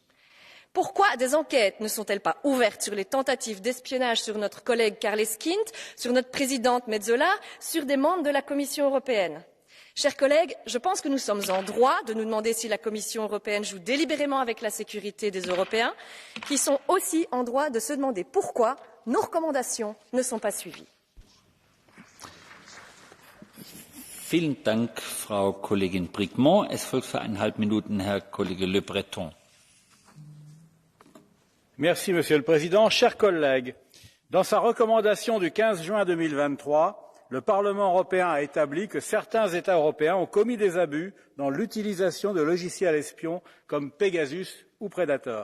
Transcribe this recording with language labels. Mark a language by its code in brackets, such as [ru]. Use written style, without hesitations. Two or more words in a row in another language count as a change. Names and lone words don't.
[fr] Pourquoi des enquêtes ne sont-elles pas ouvertes sur les tentatives d'espionnage sur notre collègue Carles Quint, sur notre présidente Metsola, sur des membres de la Commission européenne? Chers collègues, je pense que nous sommes en droit de nous demander si la Commission européenne joue délibérément avec la sécurité des Européens, qui sont aussi en droit de se demander pourquoi nos recommandations ne sont pas suivies. [de] Vielen Dank, Frau Kollegin Bricmont. Es folgt für 1,5 Minuten Herr Kollege Le Breton. [fr] Merci, Monsieur le Président. Chers collègues, dans sa recommandation du 15 juin 2023, le Parlement européen a établi que certains États européens ont commis des abus dans l'utilisation de logiciels espions comme Pegasus ou Predator.